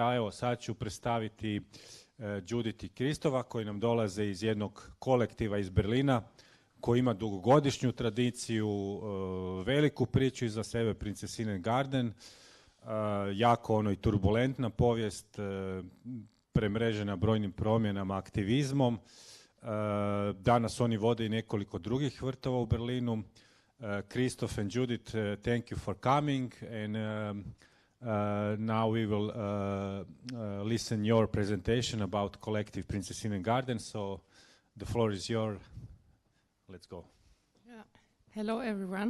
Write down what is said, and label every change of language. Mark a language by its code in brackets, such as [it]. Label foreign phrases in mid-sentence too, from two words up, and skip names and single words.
[hr] A evo, sad ću predstaviti Judith i Krzysztofa koji nam dolaze iz jednog kolektiva iz Berlina koji ima dugogodišnju tradiciju, veliku priču iza sebe, Prinzessinnengarten, jako i turbulentna povijest, premrežena brojnim promjenama, aktivizmom. Danas oni vode i nekoliko drugih vrtova u Berlinu. [en] Krzysztof and Judith, thank you for coming, and now we will listen your presentation about Collective Prinzessinnengarten. So the floor is yours. Let's go. Yeah. Hello, everyone.